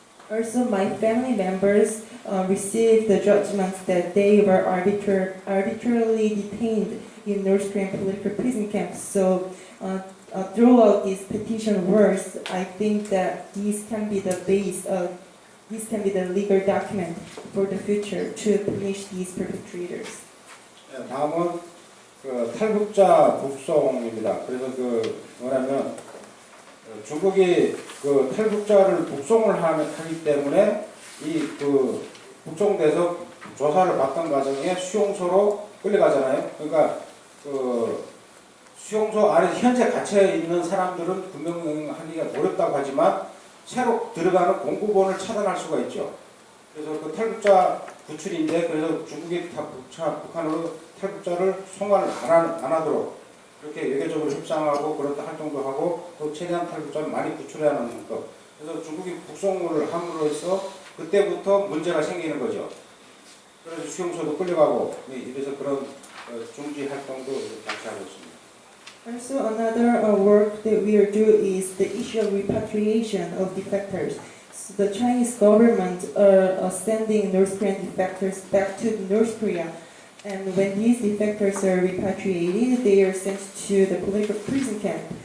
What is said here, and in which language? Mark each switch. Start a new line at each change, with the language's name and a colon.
English: Also, my family members received the judgments that they were arbitrarily detained in North Korean political prison camps. So, throughout these petition words, I think that these can be the legal document for the future to punish these perpetrators.
Korean: 다음은 탈북자 북송입니다. 그래서 뭐냐면 중국이 탈북자를 북송을 하기 때문에 북송돼서 조사를 받던 과정에 수용소로 끌려가잖아요. 그러니까 수용소 안에 현재 갇혀 있는 사람들은 구명하기가 어렵다고 하지만 새로 들어가는 공급원을 차단할 수가 있죠. 그래서 탈북자 구출인데 그래서 중국이 북한으로 탈북자를 송환을 안 하도록 이렇게 외교적으로 협상하고 그런 활동도 하고 또 최대한 탈북자를 많이 구출해야 하는 것. 그래서 중국이 북송을 함으로써 그때부터 문제가 생기는 거죠. 그래서 수용소도 끌려가고 이래서 그런 중지 활동도 같이 하고 있습니다.
English: Also, another work that we are doing is the issue of repatriation of defectors. So the Chinese government are sending North Korean defectors back to North Korea. And when these defectors are repatriated, they are sent to the political prison camp.